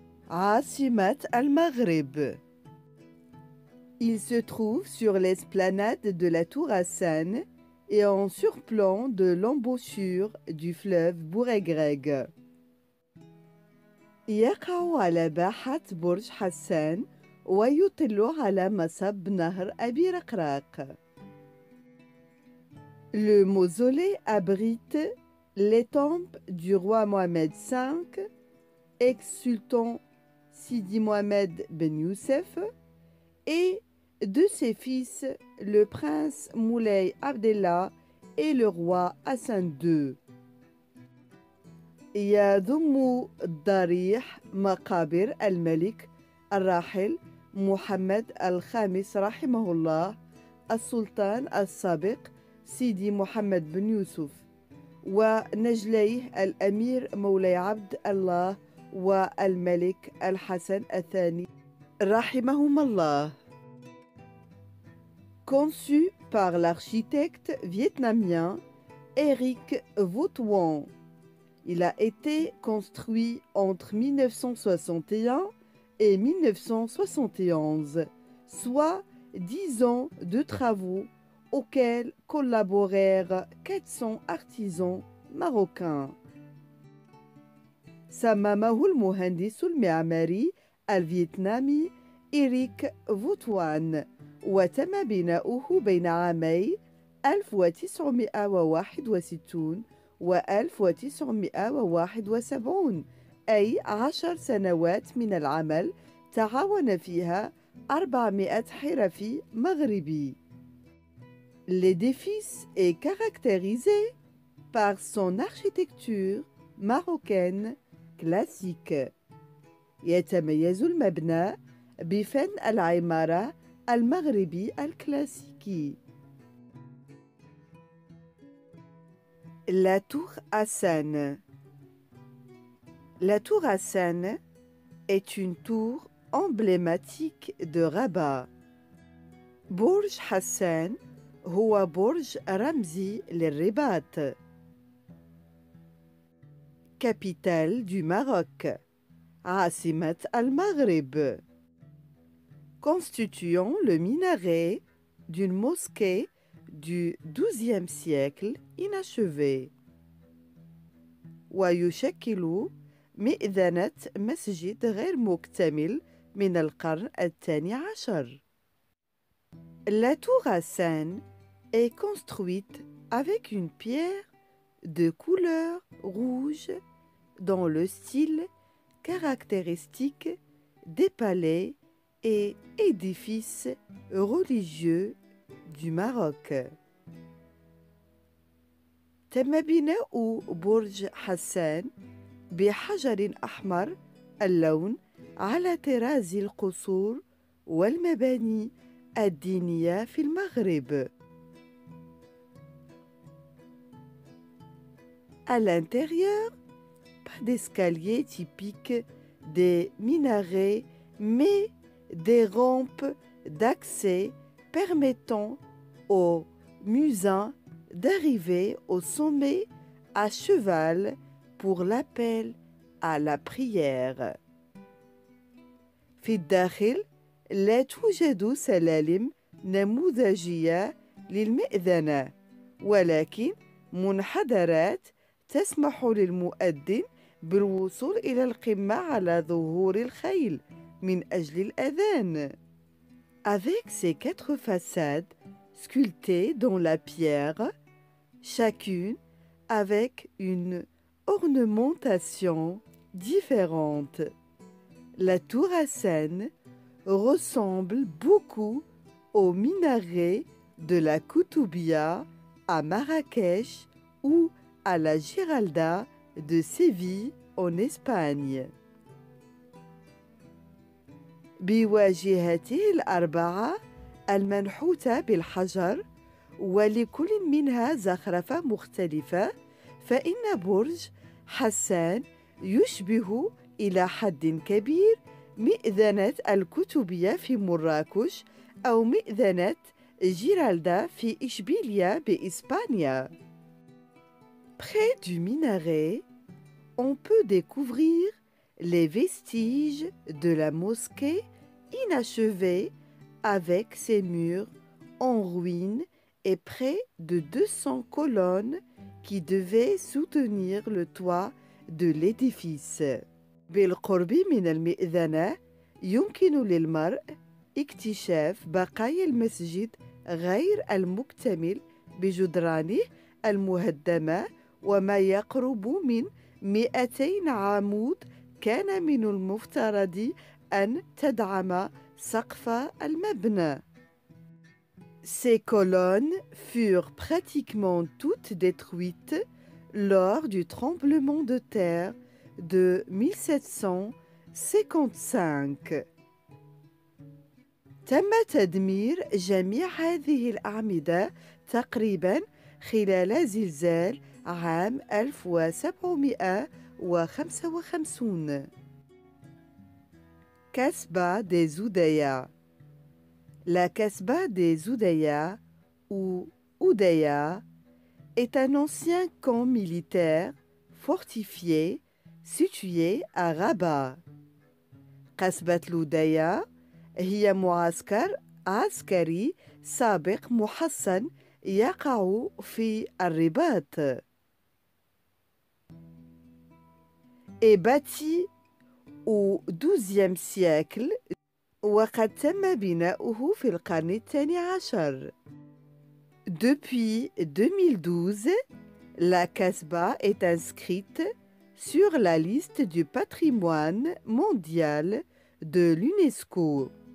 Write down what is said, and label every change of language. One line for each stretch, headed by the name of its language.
Arabic: عاصمة المغرب.
French: Il se trouve sur l'esplanade de la Tour Hassan et en surplomb de l'embouchure du fleuve Bouregreg.
Arabic: يقع على باحة برج حسان ويطل على مصب نهر أبي رقراق.
French: Le mausolée abrite les tombes du roi Mohamed V, ex-sultan Sidi Mohamed Ben Youssef, et de ses fils, le prince Moulay Abdellah et le roi Hassan II.
Arabic: يضم الضريح مقابر الملك الراحل محمد الخامس رحمه الله، السلطان السابق سيدي محمد بن يوسف، ونجليه الأمير مولاي عبد الله والملك الحسن الثاني رحمهما الله.
French: Conçu par l'architecte vietnamien Eric Votuan. Il a été construit entre 1961 et 1971, soit 10 ans de travaux auxquels collaborèrent 400 artisans marocains.
Arabic: صممه المهندس المعماري الفيتنامي إريك فوتوان، وتم بناؤه بين عامي 1961 و 1971، أي 10 سنوات من العمل تعاون فيها 400 حرفي مغربي.
French: L'édifice est caractérisé par son architecture marocaine classique.
Arabic: يتميز المبنى بفن العمارة المغربي الكلاسيكي.
French: La tour Hassan. La tour Hassan est une tour emblématique de Rabat.
Arabic: برج حسان هو برج رمزي للرباط.
French: Capitale du Maroc.
Arabic: عاصمة المغرب.
French: Constituant le minaret d'une mosquée du XIIe siècle inachevée.
Arabic: ويشكل مئذنة مسجد غير مكتمل من القرن الثاني عشر.
French: La tour Hassan est construite avec une pierre de couleur rouge dans le style caractéristique des palais et édifices religieux du Maroc.
Arabic: تم بناء برج حسان بحجر أحمر اللون على طراز القصور والمباني الدينية في المغرب.
French: À l'intérieur, pas d'escalier typique des minarets, mais des rampes d'accès permettant aux muezzins d'arriver au sommet à cheval pour l'appel à la prière.
Arabic: في الداخل لا توجد سلالم نموذجية للمئذنة، ولكن منحدرات تسمح للمؤذن بالوصول إلى القمة على ظهور الخيل من أجل الأذان.
French: Avec ses 4 façades sculptées dans la pierre, chacune avec une ornementation différente, la tour Hassan ressemble beaucoup au minaret de la Koutoubia à Marrakech ou à la Giralda de Séville en Espagne.
Arabic: بواجهته الأربعة المنحوتة بالحجر ولكل منها زخرفة مختلفة، فإن برج حسان يشبه إلى حد كبير مئذنة الكتبية في مراكش أو مئذنة جيرالدا في إشبيلية بإسبانيا.
French: Près du minaret, on peut découvrir les vestiges de la mosquée inachevée avec ses murs en ruine et près de 200 colonnes qui devaient soutenir le toit de l'édifice.
Arabic: بالقرب من المئذنة يمكن للمرء اكتشاف بقايا المسجد غير المكتمل بجدرانه المهدمة وما يقرب من 200 عمود كان من المفترض أن تدعم سقف المبنى.
French: Ces colonnes furent pratiquement toutes détruites lors du tremblement de terre de 1755.
Arabic: تم تدمير جميع هذه الأعمدة تقريباً خلال زلزال عام 1755.
French: Kasbah des Oudayas. La Kasbah des Oudayas, ou Oudaya, est un ancien camp militaire fortifié situé à Rabat.
Arabic: قصبة الودية هي معسكر عسكري سابق محصن يقع في الرباط.
French: Est bâti au XIIe siècle
Arabic: وقد تم بناؤه في القرن الثاني عشر.
French: Depuis 2012, la Kasbah est inscrite sur la liste du patrimoine mondial de l'UNESCO.